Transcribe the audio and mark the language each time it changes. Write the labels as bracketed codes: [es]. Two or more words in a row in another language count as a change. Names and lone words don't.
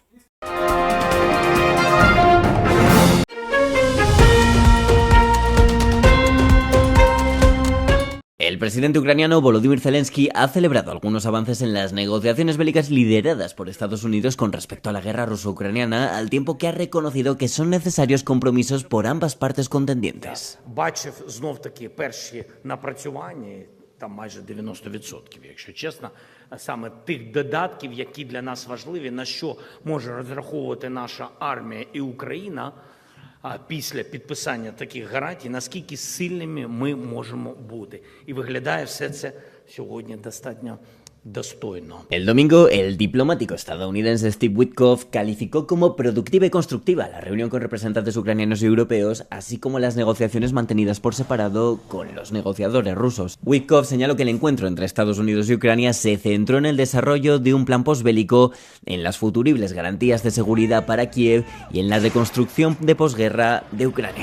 [es] El presidente ucraniano Volodymyr Zelensky ha celebrado algunos avances en las negociaciones bélicas lideradas por Estados Unidos con respecto a la guerra ruso-ucraniana, al tiempo que ha reconocido que son necesarios compromisos por ambas partes contendientes. [uk] Бачив знов-таки перші напрацювання, там майже 90%, якщо чесно, саме тих додатків, які для нас важливі, на що може розраховувати наша армія і Україна, після підписання таких гарантій, наскільки сильними ми можемо бути. І виглядає все це сьогодні достатньо достойно. [es] El domingo, el diplomático estadounidense Steve Witkoff calificó como productiva y constructiva la reunión con representantes ucranianos y europeos, así como las negociaciones mantenidas por separado con los negociadores rusos. Witkoff señaló que el encuentro entre Estados Unidos y Ucrania se centró en el desarrollo de un plan posbélico, en las futuribles garantías de seguridad para Kiev y en la reconstrucción de posguerra de Ucrania.